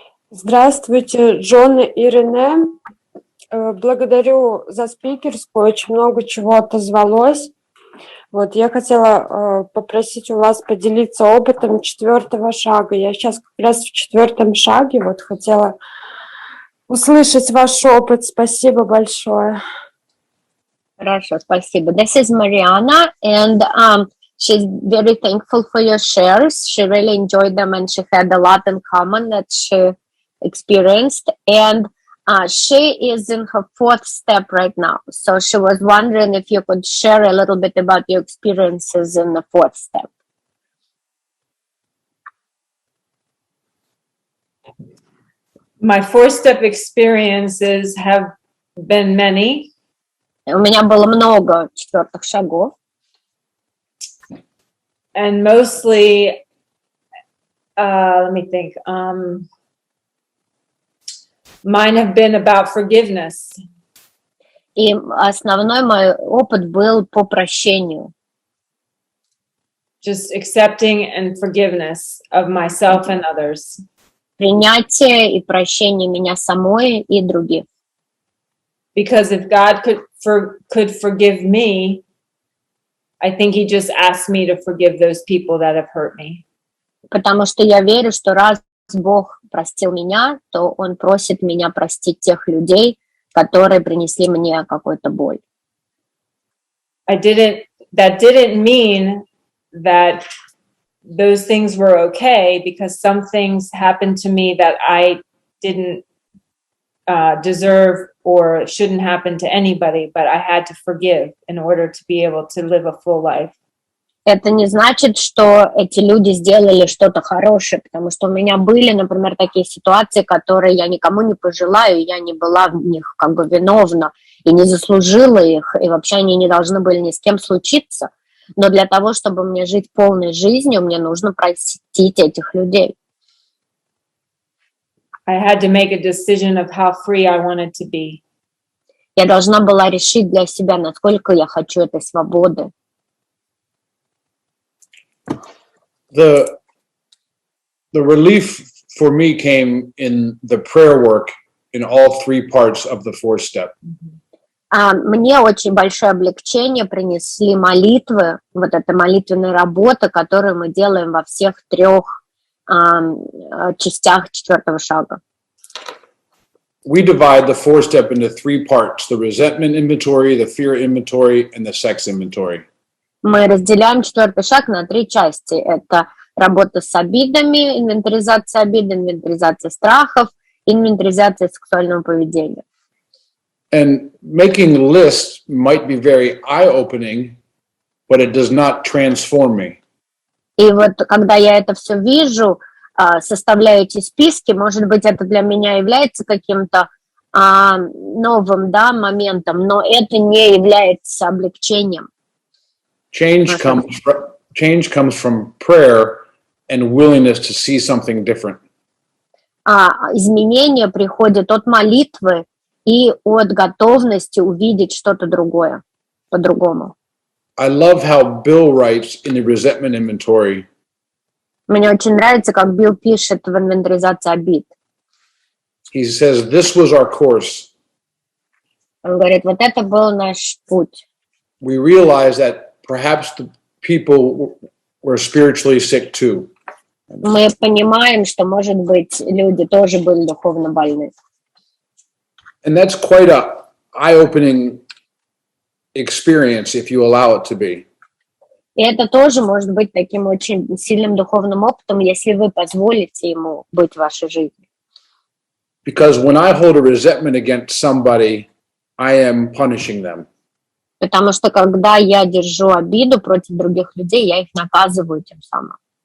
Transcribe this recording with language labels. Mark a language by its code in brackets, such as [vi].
[ru] Здравствуйте, Джон и Рене. Благодарю за спикерскую, очень много чего отозвалось. Вот, я хотела попросить у вас поделиться опытом 4-го шага. Я сейчас как раз в 4-м шаге, вот хотела услышать ваш опыт. Спасибо большое. Хорошо, спасибо. [en] This is Mariana, and she's very thankful for your shares. She really enjoyed them, and she had a lot in common that she experienced. And she is in her 4th step right now. So she was wondering if you could share a little bit about your experiences in the 4th step. My 4-step experiences have been many. [ru] У меня было много 4-х шагов. [en] And mostly, let me think. Mine have been about forgiveness. [ru] И основной мой опыт был по прощению. [en] Just accepting and forgiveness of myself and others. [ru] Принятие и прощение меня самой и других. [en] Because if God could forgive me, I think he just asked me to forgive those people that have hurt me. [ru] Потому что я верю, что раз Бог простил меня, то Он просит меня простить тех людей, которые принесли мне какую-то боль. [en] That didn't mean that those things were okay, because some things happened to me that I didn't deserve or shouldn't happen to anybody, but I had to forgive in order to be able to live a full life. [ru] Это не значит, что эти люди сделали что-то хорошее, потому что у меня были, например, такие ситуации, которые я никому не пожелаю, я не была в них как бы виновна и не заслужила их, и вообще они не должны были ни с кем случиться. Но для того, чтобы мне жить полной жизнью, мне нужно простить этих людей. [en] I had to make a decision of how free I wanted to be. [ru] Я должна была решить для себя, насколько я хочу этой свободы. [en] The relief for me came in the prayer work in all 3 parts of the 4th step. [ru] Мне очень большое облегчение принесли молитвы, вот эта молитвенная работа, которую мы делаем во всех 3 частях 4-го шага. [en] We divide the 4th step into 3 parts: the resentment inventory, the fear inventory, and the sex inventory. [ru] Мы разделяем 4-й шаг на 3 части. Это работа с обидами, инвентаризация обид, инвентаризация страхов, инвентаризация сексуального поведения. [en] And making lists might be very eye-opening, but it does not transform me. [ru] И вот когда я это все вижу, составляю эти списки, может быть, это для меня является каким-то новым, да, моментом, но это не является облегчением. [en] Change comes from prayer and willingness to see something different. [ru] изменения приходят от молитвы и от готовности увидеть что-то другое, по-другому. [en] I love how Bill writes in the resentment inventory. [ru] Мне очень нравится, как Билл пишет в инвентаризации обид. [en] He says, this was our course. [ru] Он говорит, вот это был наш путь. [en] We realized that perhaps the people were spiritually sick too. [ru] Мы понимаем, что, может быть, люди тоже были духовно больны. [en] And that's quite a eye-opening experience if you allow it to be. [ru] И это тоже может быть таким очень сильным духовным опытом, если вы позволите ему быть в вашей жизни. [en] Because when I hold a resentment against somebody, I am punishing them. [ru] Потому что когда я держу обиду против других людей, я их наказываю тем самым.